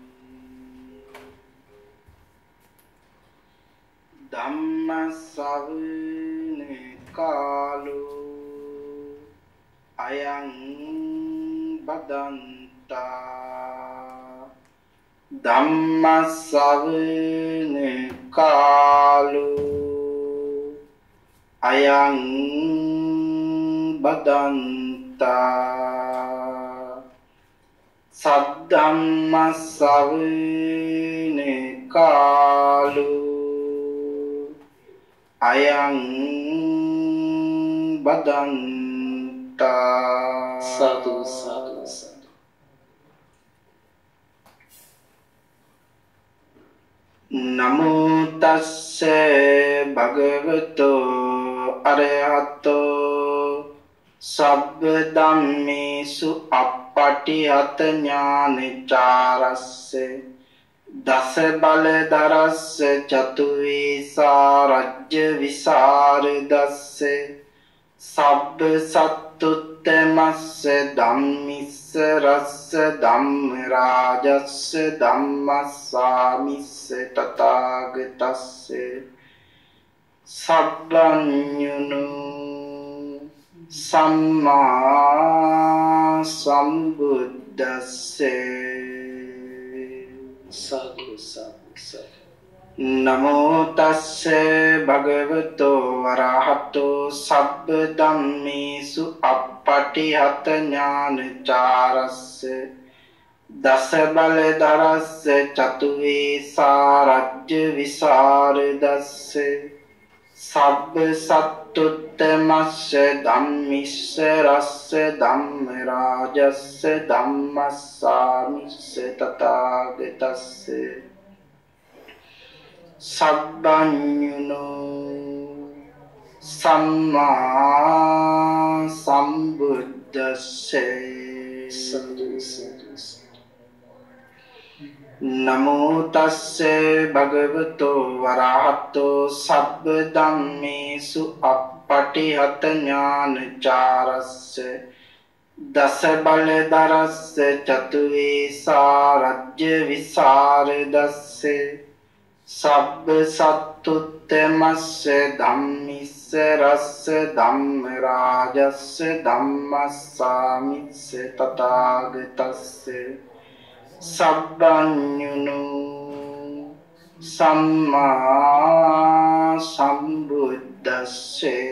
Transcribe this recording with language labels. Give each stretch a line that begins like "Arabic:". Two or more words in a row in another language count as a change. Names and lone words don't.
Pali: ධම්ම ශ්‍රවණ කාලෝ අයං බදන්තා ධම්ම ශ්‍රවණ කාලෝ අයං බදන්තා සද්ධම්ම ශ්‍රවණ කාලෝ අයං බදන්තා සාදු සාදු සාදු. නමෝ තස්ස භගවතෝ අරහතෝ සබ්බ ධම්මේසු අප්පටිහත ඥානචාරස්ස දස බල දරස්ස චතු විසරජ්‍ය විසරදස්ස සබ්බ සත්තුත්තමස්ස ධම්මිස්ස රස්ස ධම්ම රාජස්ස ධම්මස්සාමිස්ස තථාගතස්ස සබ්බඤුනු සම්මා සම්බුද්දස්සේ සාදු සාදු සාදු. නමෝ තස්ස භගවතෝ වරහතෝ සබ්බ ධම්මේසු අප්පටිහත ඥානචාරස්ස දස බල දරස්ස චතු විසරජ්‍ය විසරදස්ස සබ්බ සත්තුත්තමස්ස ධම්මිස්ස රස්ස ධම්ම රාජස්ස ධම්මස්සාමිස්ස තථාගතස්ස සබ්බඤුනෝ සම්මා සම්බුද්දස්සේ සාදු සාදු. නමෝ තස්ස භගවතෝ වරහතෝ සබ්බ ධම්මේසු අප්පටිහත ඥානචාරස්ස දස බල දරස්ස චතු විසරජ්‍ය විසරදස්ස සබ්බ සත්තුත්තමස්ස ධම්මිස්ස රස්ස ධම්ම රාජස්ස ධම්මස්සාමිස්ස තථාගතස්ස සබ්බඤුනු සම්මා සම්බුද්දස්සේ